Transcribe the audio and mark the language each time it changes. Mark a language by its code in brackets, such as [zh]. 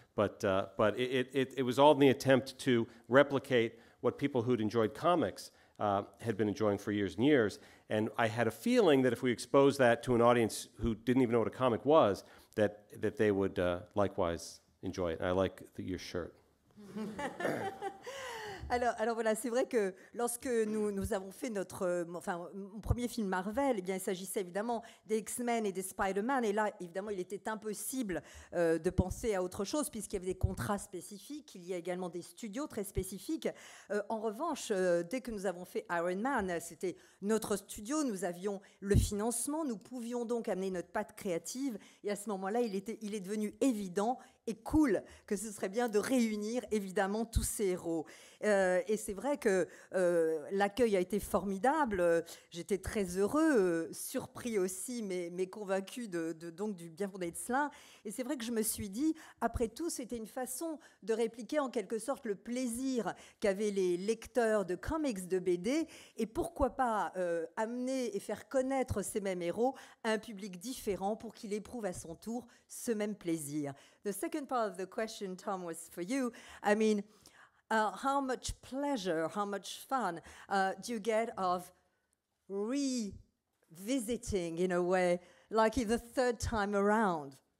[en] But it was all in the attempt to replicate what people who'd enjoyed comics had been enjoying for years and years. And I had a feeling that if we exposed that to an audience who didn't even know what a comic was, that they would likewise enjoy it. And I like your shirt. [fr] Alors voilà, c'est vrai que lorsque nous avons fait mon premier film Marvel, eh bien, il s'agissait évidemment des X-Men et des Spider-Man. Et là, évidemment, il était impossible de penser à autre chose puisqu'il y avait des contrats spécifiques, il y a également des studios très spécifiques. En revanche, dès que nous avons fait Iron Man, c'était notre studio, nous avions le financement, nous pouvions donc amener notre patte créative. Et à ce moment-là, il est devenu évident et cool que ce serait bien de réunir évidemment tous ces héros. Et c'est vrai que l'accueil a été formidable. J'étais très heureux, surpris aussi, mais convaincu donc du bien fondé de cela. Et c'est vrai que je me suis dit, après tout, c'était une façon de répliquer en quelque sorte le plaisir qu'avaient les lecteurs de comics, de BD, et pourquoi pas amener et faire connaître ces mêmes héros à un public différent pour qu'il éprouve à son tour ce même plaisir. [en] The second part of the question, Tom, was for you. I mean, how much pleasure, how much fun do you get of revisiting, in a way, like the third time around?